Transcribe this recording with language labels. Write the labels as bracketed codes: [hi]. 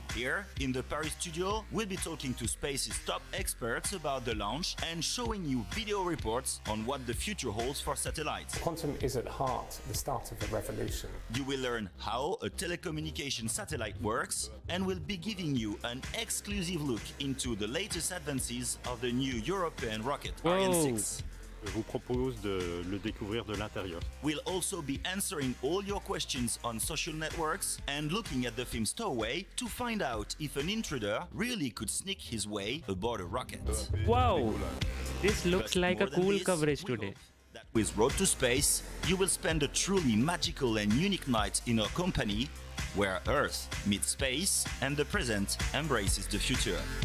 [en] Here, in the Paris studio, we'll be talking to Space's top experts about the launch and showing you video reports on what the future holds for satellites. Quantum is at heart the start of a revolution. You will learn how a telecommunication satellite works, and we'll be giving you an exclusive look into the latest advances of the new European rocket, Ariane 6. [fr] Je vous propose de le découvrir de l'intérieur. [en] We'll also be answering all your questions on social networks and looking at the film Stowaway to find out if an intruder really could sneak his way aboard a rocket. Wow, this looks like a cool coverage today. That with Road to Space, you will spend a truly magical and unique night in our company, where Earth meets space and the present embraces the future.